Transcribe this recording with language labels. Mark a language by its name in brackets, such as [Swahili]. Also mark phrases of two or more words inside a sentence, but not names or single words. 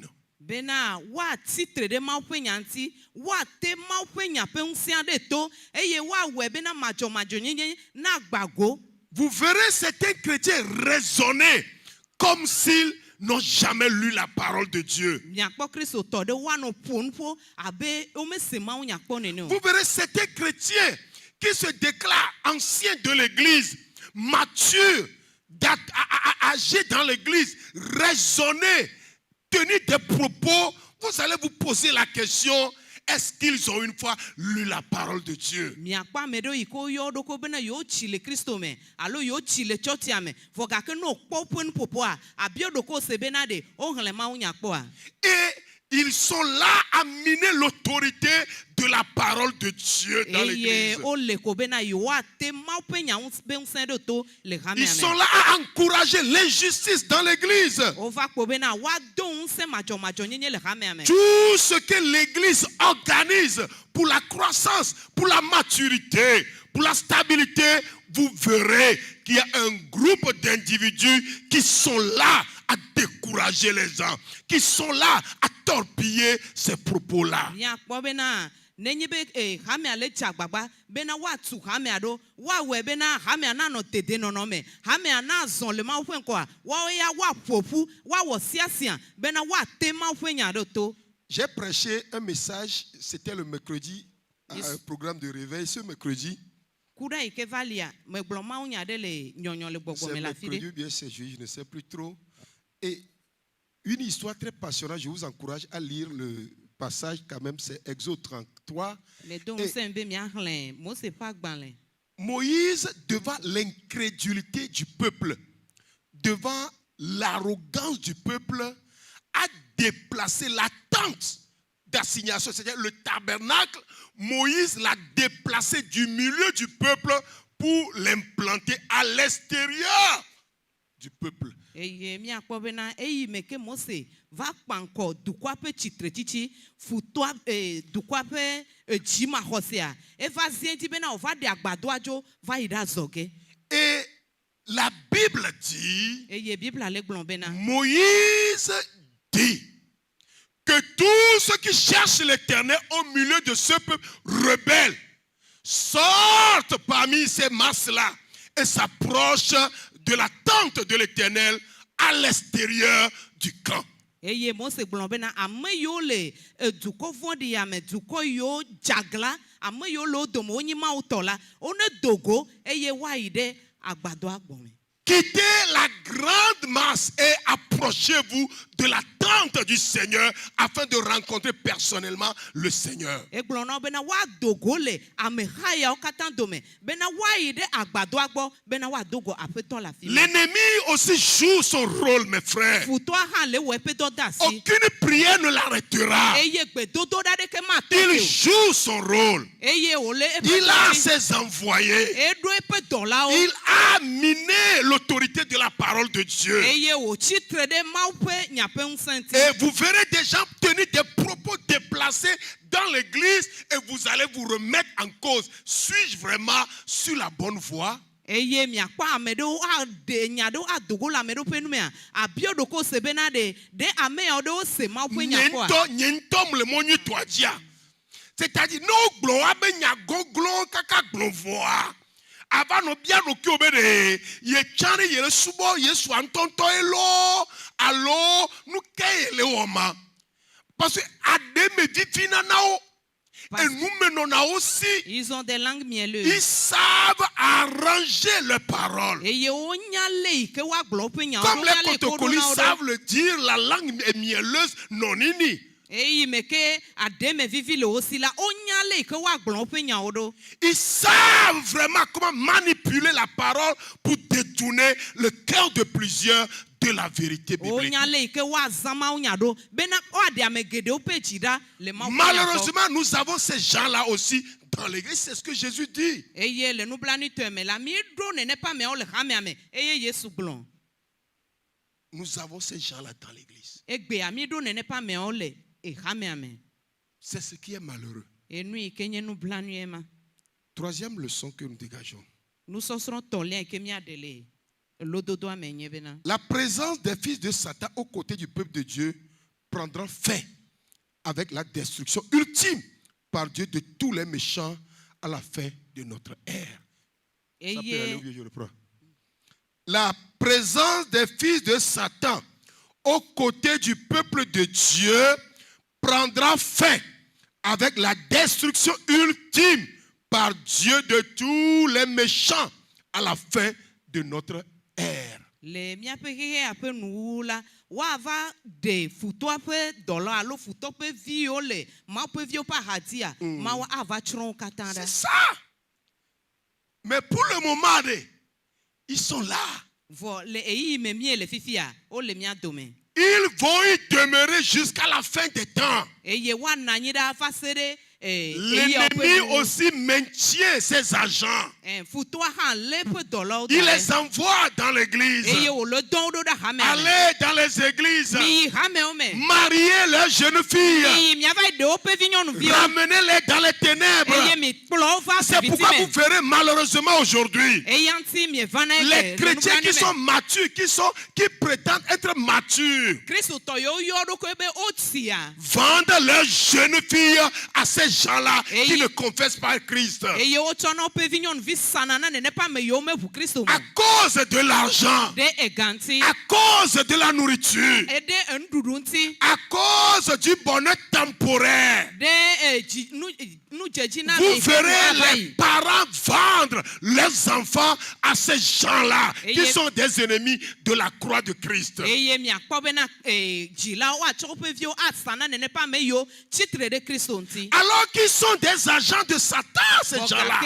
[Ewe] Bena woatitre ɖe Mawu ƒe nya ŋuti woate Mawu ƒe nya ƒe ŋusẽ ɖe to eye woawɔe bena madzɔmadzɔnyenye na gbago. [French] Vous verrez certains chrétiens raisonner comme s'ils n'ont jamais lu la parole de Dieu. [Ewe] Miakpɔ kristotɔ ɖe woanɔ ƒo nuƒo abe womese Mawu nya kpɔ nene o. [French] Vous verrez certains chrétiens qui se déclarent anciens de l'église, matures, âgés dans l'église, raisonner, tenir des propos. Vous allez vous poser la question, est-ce qu'ils ont une fois lu la parole de Dieu? [Ewe] Miakpɔ ame ɖewo yi ke woyɔ ɖoko bena yewo le Kristo me alo yewo le tsɔtsia me vɔ gake ne wokpɔ woƒe nuƒoƒoa abiɔ ɖoko se bena ɖe woxlẽ Mawu nya kpɔa. [French] Et ils sont là à miner l'autorité de la parole de Dieu dans [Ewe] Eye [French] l'église. [Ewe] wole ko bena yewoate Mawu ƒe nya ƒe ŋusẽ ɖe to le hamea [French] Ils sont [Ewe] me. [French] là à encourager l'injustice dans l'église. [Ewe] Wova kpɔ bena woado ŋusẽ madzɔmadzɔnyenye le hamea me. [French] Tout ce que l'église organise pour la croissance, pour la maturité, pour la stabilité, vous verrez qu'il y a un groupe d'individus qui sont là à décourager les gens, qui sont là à torpiller ces propos-là. [Ewe] Miakpɔ bena nenye be hamea le dze agbagba bena woatu hamea ɖo woawɔe bena hamea nanɔ dedenɔnɔ me hamea nazɔ le Mawu ƒe ŋkɔa woawo ya woaƒoƒu woawɔ siasia bena woate Mawu ƒe nya ɖo to. [French] J'ai prêché un message, c'était le mercredi, à un programme de réveil, ce mercredi. [Ewe] Ku ɖe yi ke va lia megblɔ Mawu nya ɖe le nyɔnyɔ le gbɔgbɔ [French] C'est [Ewe] me le afi [French] mercredi [Ewe] ɖe. [French] ou bien c'est jeudi, je ne sais plus trop. Et une histoire très passionnante, je vous encourage à lire le passage quand même, c'est Exode 33. [Ewe] Le do ŋusẽ be miaxlẽ Mose ƒe agbalẽ. [French] Moïse, devant l'incrédulité du peuple, devant l'arrogance du peuple, a déplacé la tente d'assignation, c'est-à-dire le tabernacle. Moïse l'a déplacé du milieu du peuple pour l'implanter à l'extérieur du peuple. [Ewe] Eye miakpɔ bena eyi me ke Mose va kpa ŋkɔ dukɔa ƒe tsitretsitsi futɔa dukɔa ƒe dzimaxɔsea eva zie dzi bena wòva ɖe agbadɔa dzo va yi ɖe azɔge. [French] Et la Bible dit, [Ewe] Eye Biblia le gblɔ bena [French] Moïse dit que tous ceux qui cherchent l'Éternel au milieu de ce peuple rebelle sortent parmi ces masses-là et s'approchent de la tente de l'Éternel à l'extérieur du camp. [Ewe] eye Mose gblɔ bena ame yiwo le dukɔ vɔ̃ɖi ya me dukɔ yiwo dzagla ame yiwo le wo dome wonye Mawu tɔ la wonedogo eye woayi ɖe agbadɔa gbɔme. [French] Quittez la grande masse et approchez-vous de la tente du Seigneur afin de rencontrer personnellement le Seigneur. [Ewe] Egblɔ na wo bena woadogo le ameha yawo katã dome bena woayi ɖe agbadɔa gbɔ bena woadogo aƒetɔ le afi ma. [French] L'ennemi aussi joue son rôle, mes frères. [Ewe] Futɔa hã le wɔ eƒe dɔ de asi. [French] Aucune prière ne l'arrêtera. [Ewe] Eye gbedodoɖa ɖeke matɔ [French] Il [Ewe] o. [French] joue son rôle. [Ewe] Eye wòle eƒe [French] Il a [Ewe] dɔ dzi. [French] ses envoyés. [Ewe] Eɖo eƒe dɔlawo. [French] Il a miné l'autorité de la parole de Dieu. [Ewe] Eye wòtsitre ɖe Mawu ƒe nyaƒe ŋusẽ ŋti. [French] Et vous verrez des gens tenir des propos déplacés dans l'église et vous allez vous remettre en cause. Suis-je vraiment sur la bonne voie? [Ewe] Eye miakpɔ ame ɖewo aɖe nya ɖewo adogo le ame ɖewo ƒe numea abia ɖoko se bena ɖe ame yawo ɖewo se Mawu ƒe nyaƒɔa. Nye ŋutɔ mle mɔ nyuitɔa dzia. [French] C'est-à-dire, [Ewe] ne gblɔ wa be nya goglo kaka gblɔ vɔa. Ava no bia ɖokuiwo be ɖe ye tsã ɖe yele subɔ Yesua ŋutɔŋutɔ ye lo alo nu ke yele wɔ ma. [French] Parce que [Ewe] aɖe me vivina na wo. Enu me nɔna wo si. [French] Ils ont des langues mielleuses. Ils savent arranger leurs paroles. [Ewe] Eye wonya le yi ke woagblɔ woƒe nyawo. [French] Comme les Kotokolis savent le dire, la langue est mielleuse, non nini. [Ewe] Eyi me ke aɖe me vivi le wo si la wonya le yi ke woagblɔ woƒe nyawo ɖo. [French] Ils savent vraiment comment manipuler la parole pour détourner le cœur de plusieurs de la vérité biblique. [Ewe] Wonya le yi ke woazã Mawu nya ɖo bena woaɖe ame geɖewo ƒe dzi ɖa le Mawu ƒe nya gbɔ. [French] Malheureusement, nous avons ces gens-là aussi dans l'église. C'est ce que Jésus dit. [Ewe] Eye le nublanuitɔe me la míeɖo nene ƒe ameawo le xamea me eye Yesu gblɔ. [French] Nous avons ces gens-là dans l'église. [Ewe] Egbea míeɖo nene ƒe ameawo le xamea me. [French] C'est ce qui est malheureux. [Ewe] Enu yi ke nye nublanui ma. [French] Troisième leçon que nous dégageons. [Ewe] Nusɔsrɔ̃ tɔlia yi ke míaɖe le lododoa me nye bena. [French] La présence des fils de Satan aux côtés du peuple de Dieu prendra fin avec la destruction ultime par Dieu de tous les méchants à la fin de notre ère. Ça peut aller, oui, je reprends. La présence des fils de Satan aux côtés du peuple de Dieu prendra fin avec la destruction ultime par Dieu de tous les méchants à la fin de notre ère. [Ewe] Le míaƒe xexea ƒe nuwuwu la woava ɖe futɔa ƒe dɔla alo futɔ ƒe viwo le Mawu ƒe viwo ƒe axadzia Mawu ava tsrɔ̃ wo katã [French] C'est [Ewe] ɖa. [French] ça. Mais pour le moment, ils sont là. [Ewe] Vɔ le eyi me mie le fifia wole mía dome. [French] Ils vont y demeurer jusqu'à la fin des temps. [Ewe] Eye woanɔ anyi ɖa va se ɖe [French] L'ennemi aussi maintient ses agents. [Ewe] Futɔa hã lé eƒe dɔlawo [French] Il [Ewe] da [French] les envoie dans l'église. [Ewe] eye wòle dɔwo ɖo ɖe hamea me. [French] Allez dans les églises. [Ewe] Miyi hamewo me. [French] Mariez leurs jeunes filles. [Ewe] Miyi miava yi ɖe woƒe vinyɔnuviwo. [French] Ramenez-les dans les ténèbres. [Ewe] Eye mi kplɔ wo va [French] C'est pourquoi vous [Ewe] viviti me. [French] verrez malheureusement aujourd'hui [Ewe] Eya ŋuti mievana [French] les chrétiens qui sont matures, qui prétendent être matures, [Ewe] Kristotɔ yewo yɔ ɖokui be wotsia. [French] vendent leurs jeunes filles à ces gens-là Et qui il- ne confessent pas Christ. [Ewe] Eye wotsɔna woƒe vinyɔnuvi sana na nene ƒe ame yiwo meʋu Kristo me. [French] À cause de l'argent, [Ewe] Ɖe ega ŋuti. [French] à cause de la nourriture, [Ewe] Eɖe enuɖuɖu ŋuti. [French] à cause du bonheur temporaire. [Ewe] Ɖe nudzedzi na [French] Vous [Ewe] me [French] verrez [Ewe] ava [French] les [Ewe] yi. [French] parents vendre leurs enfants à ces gens-là Et qui il- sont des ennemis de la croix de Christ. [Ewe] Eye miakpɔ bena dzilawo atsɔ woƒe viwo asa na nene ƒe ame yiwo tsitre ɖe Kristo ŋuti. [French] Alors qu'ils sont des agents de Satan, ces gens-là.